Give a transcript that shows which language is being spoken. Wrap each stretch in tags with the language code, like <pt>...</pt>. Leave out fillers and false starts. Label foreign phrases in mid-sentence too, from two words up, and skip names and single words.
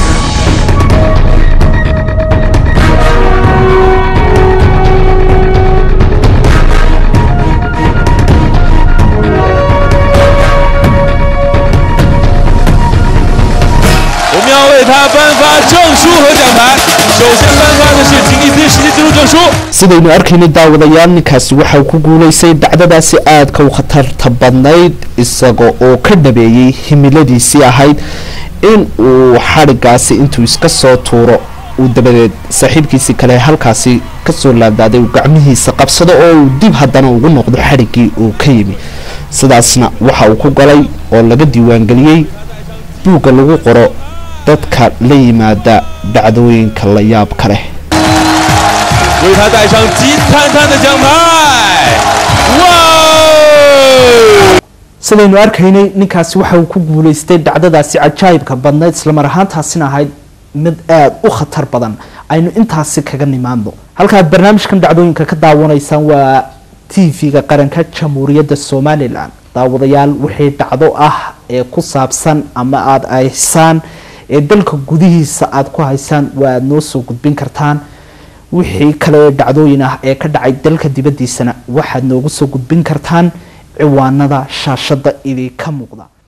<zh>我们要为他颁发证书和奖牌。首先颁发的是吉尼斯世界纪录证书。</zh> <so>sidaynu arkayna daawadayaal ninkaasi waxa uu ku guuleystay dhacdadaasi aadka u khatarta badnayd isaga oo ka dhabeeyay himiladiisii ahayd in uu xarigaasi intuu iska soo tuuro uu dabadeed saaxiibkiisii kale halkaasi ka soo laabdaaday uu gacmihiisa qabsado oo uu dib haddana ugu noqdo xarigii uu ka yimi sidaasna waxa uu ku galay oo laga diiwaangeliyey buugga lagu qoro dadka la yimaada dhacdooyinka la yaabka leh</so> <zh>为他戴上金灿灿的奖牌。哇！</zh> <so>sidaynu arkaynay ninkaasi waxa uu ku guuleystay dhacdadaasi cajaa'ibka badnayd isla mar ahaantaasina ahayd mid aad u khatar badan aynu intaasi kaga nimaadno halkaad barnaamijkan dhacdooyinka ka daawanaysaan waa TV-ga qaranka Jamhuuriyadda Somaliland daawadayaal wixii dhacdo ah ee ku saabsan ama aad aysaan ee dalka gudihiisa aad ku haysaan waa noo soo gudbin kartaan wixii kale dhacdooyin ah ee ka dhacay dalka dibadiisana waxaad noogu soo gudbin kartaan ciwaanada shaashada idinka muuqda</so>